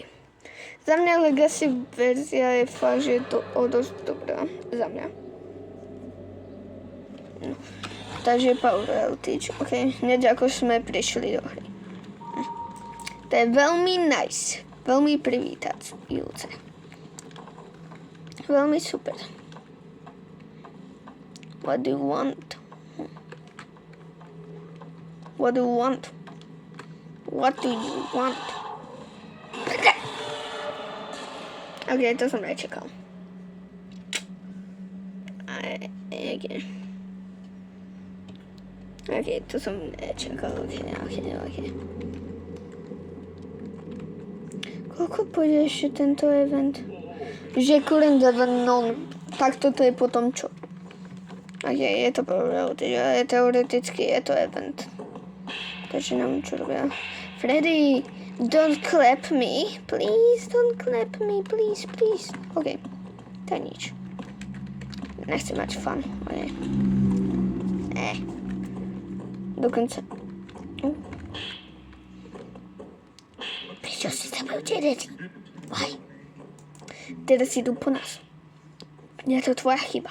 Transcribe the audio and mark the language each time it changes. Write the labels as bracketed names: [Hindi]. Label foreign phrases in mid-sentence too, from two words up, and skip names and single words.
[Slovak] Za mňa Legacy verzia je fakt, že je to dosť dobrá. Za mňa. No. Takže Power Outage. OK. Hneď ako sme prišli do hry. To je veľmi nice. Veľmi privítajúce. Veľmi super. [English] What do you want? What do you want? What do you want? OK, [Slovak] to som nečakal. OK, to som nečakal. OK. Koľko pôjde ešte tento event? Že [English] current event, [Slovak] no, tak toto je potom čo? OK, je to teoreticky je to event. Takže nám čo robia? [English] Freddy, don't clap me. Please, don't clap me. Please. OK. [Slovak] To je nič. Nechcem mať fun. Okay. Dokonca. Prečo si sa budete deti? Why? Teraz idú po nás. Je to tvoja chyba.